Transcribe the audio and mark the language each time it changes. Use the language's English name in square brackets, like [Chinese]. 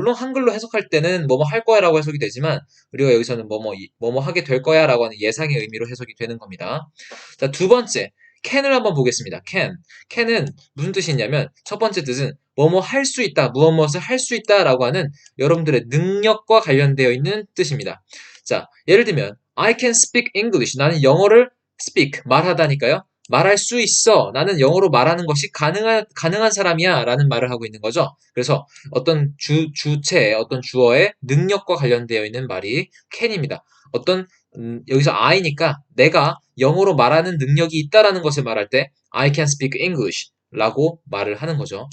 [Korean] 물론 한글로 해석할 때는 뭐뭐 할 거야 라고 해석이 되지만 우리가 여기서는 뭐뭐 하게 될 거야 라고 하는 예상의 의미로 해석이 되는 겁니다. 자, 두 번째 can을 한번 보겠습니다. can은 무슨 뜻이 있냐면 첫 번째 뜻은 뭐뭐 할 수 있다, 무엇무엇을 할 수 있다라고 하는 여러분들의 능력과 관련되어 있는 뜻입니다. 자, 예를 들면 [English] I can speak English. [Korean] 나는 영어를 speak, 말하다니까요. 말할 수 있어. 나는 영어로 말하는 것이 가능한 사람이야. 라는 말을 하고 있는 거죠. 그래서 어떤 주체의, 어떤 주어의 능력과 관련되어 있는 말이 can입니다. 여기서 I니까 내가 영어로 말하는 능력이 있다라는 것을 말할 때 [English] I can speak English [Korean] 라고 말을 하는 거죠.